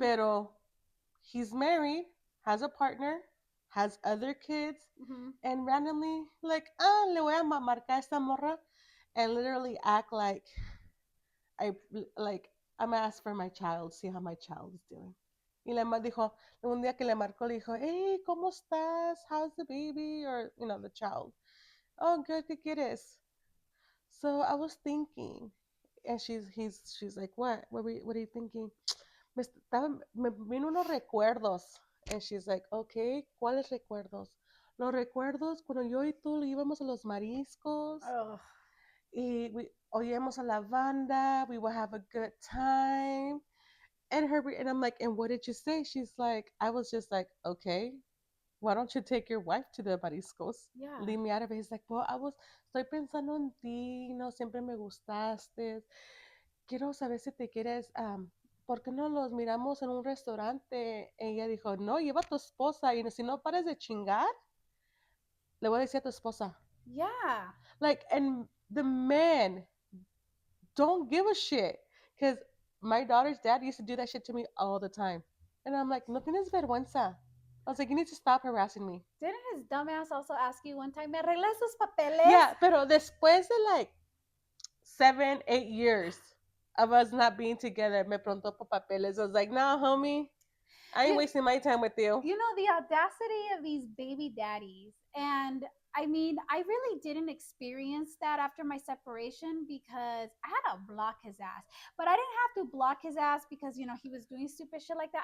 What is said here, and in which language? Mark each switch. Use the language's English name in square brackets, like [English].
[Spanish] Pero [English] he's married, has a partner, has other kids, Mm-hmm. and randomly like, [Spanish] le voy a marcar a esta morra, [English] and literally act I like I'm gonna ask for my child, see how my child is doing. [Spanish] Y la mamá dijo, un día que le marcó, le dijo, hey, ¿cómo estás? [English] How's the baby? Or, the child. Oh, good, [Spanish] ¿qué quieres? [English] So I was thinking, and she's like, what are you thinking? [Spanish] Me vino unos recuerdos. [English] And she's like, okay, [Spanish] ¿cuáles recuerdos? Los recuerdos cuando yo y tú íbamos a los mariscos [English] Oh, [Spanish] y oíamos a la banda, [English] we would have a good time. And I'm like, and what did you say? She's like, I was just like, okay, why don't you take your wife to the mariscos? yeah. Leave me out of it. He's like, well, [Spanish] estoy pensando en ti, no, siempre me gustaste. Quiero saber si te quieres, ¿por qué no los miramos en un restaurante? Ella dijo, no, lleva a tu esposa y si no pares de chingar, le voy a decir a tu esposa. [English] Yeah. Like, and the man don't give a shit. Because my daughter's dad used to do that shit to me all the time. And I'm like, [Spanish] no tienes vergüenza. [English] I was like, you need to stop harassing me. Didn't his dumbass also ask you one time, [Spanish] ¿me arreglas sus papeles? [English] Yeah, [Spanish] pero después de [English] like 7, 8 years of us not being together, [Spanish] me preguntó por papeles. [English] I was like, nah, homie, I ain't You, wasting my time with you. you know, the audacity of these baby daddies. And I mean, I really didn't experience that after my separation because I had to block his ass. But I didn't have to block his ass because, he was doing stupid shit like that.